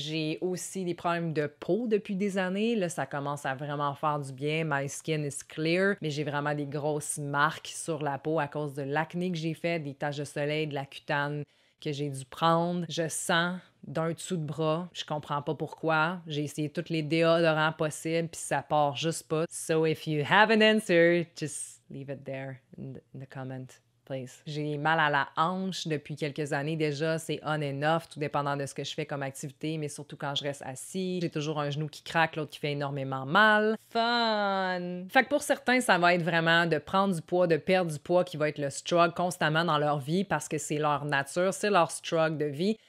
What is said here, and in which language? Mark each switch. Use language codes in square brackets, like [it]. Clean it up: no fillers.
[fr] J'ai aussi des problèmes de peau depuis des années. Là, ça commence à vraiment faire du bien. [en] My skin is clear, [fr] mais j'ai vraiment des grosses marques sur la peau à cause de l'acné que j'ai fait, des taches de soleil, de la cutane que j'ai dû prendre. Je sens d'un dessous de bras. Je comprends pas pourquoi. J'ai essayé tous les déodorants possibles, puis ça part juste pas. [en] So if you have an answer, just leave it there in the comment, please. [fr] J'ai mal à la hanche depuis quelques années déjà. C'est [en] on and off, [fr] tout dépendant de ce que je fais comme activité, mais surtout quand je reste assis. J'ai toujours un genou qui craque, l'autre qui fait énormément mal. Fun! Fait que pour certains, ça va être vraiment de prendre du poids, de perdre du poids qui va être le struggle constamment dans leur vie parce que c'est leur nature, c'est leur struggle de vie.